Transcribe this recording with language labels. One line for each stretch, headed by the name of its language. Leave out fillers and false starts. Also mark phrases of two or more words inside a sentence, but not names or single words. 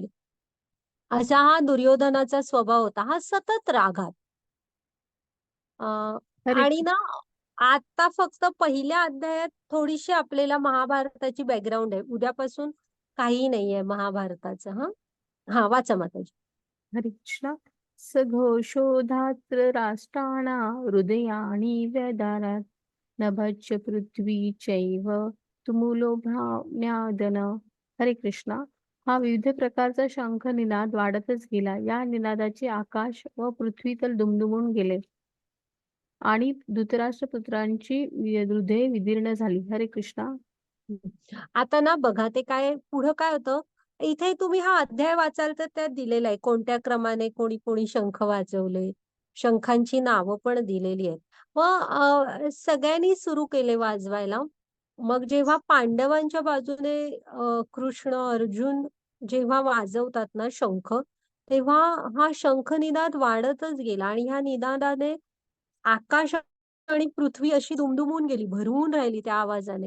Marathi: असा हा दुर्योधनाचा स्वभाव होता, हा सतत रागात. हरे आणि ना आता फक्त पहिल्या अध्यायात थोडीशी आपल्याला महाभारताची बॅकग्राऊंड आहे. उद्यापासून काही नाहीये महाभारताचं. हा हा वाचा माताजी. हरे कृष्ण.
Sanskrit: सघोषोधात्र राष्ट्राणा हृदयानि व्यदारात् नभश्च पृथ्वी चैव तुमुलो भ्राम्यादन.
Marathi: हरे कृष्ण. हा विविध प्रकारचा शंख निनाद वाढतच गेला. या निनादाचे आकाश व पृथ्वीतल दुमदुमून गेले आणि धृतराष्ट्रपुत्रांची हृदये विदीर्ण झाली. हरे कृष्णा. आता ना बघा ते काय पुढं काय होतं. इथे तुम्ही हा अध्याय वाचाल तर त्यात दिलेला आहे कोणत्या क्रमाने कोणी कोणी शंख वाजवले, शंखांची नावं पण दिलेली आहेत. मग सगळ्यांनी सुरू केले वाजवायला. मग जेव्हा पांडवांच्या बाजूने कृष्ण अर्जुन जेव्हा वाजवतात ना शंख, तेव्हा हा शंख निनाद वाढतच गेला आणि ह्या निनादाने आकाश आणि पृथ्वी अशी दुमदुमून गेली, भरवून राहिली त्या आवाजाने.